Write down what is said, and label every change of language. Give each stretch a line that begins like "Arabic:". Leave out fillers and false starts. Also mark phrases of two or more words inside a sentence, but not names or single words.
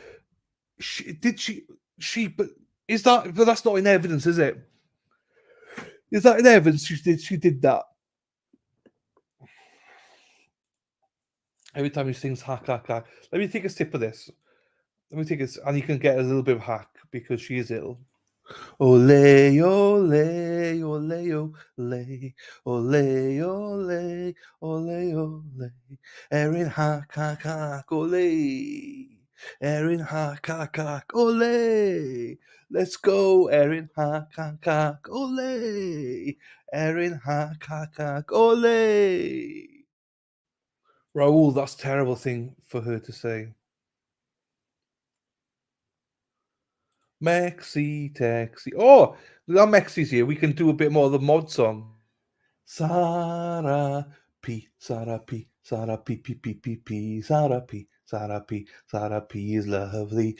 English: But is that? But that's not in evidence, is it? Is that in evidence? She did that. Every time he sings hack. Let me take a sip of this. Let me take it, and you can get a little bit of hack because she is ill.
Spanish: Ole, ole, ole, ole, ole, ole, ole, ole.
English: Erin hack, ole. Erin hack, ole. Let's go, Erin hack, ole. Erin hack, ole. Raoul, that's a terrible thing for her to say. Mexi, taxi. Oh, now Mexi's here. We can do a bit more of the mod song. Sarah P, Sarah P, Sarah P, P, P, P, P, Sarah P, Sarah P, Sarah P is lovely.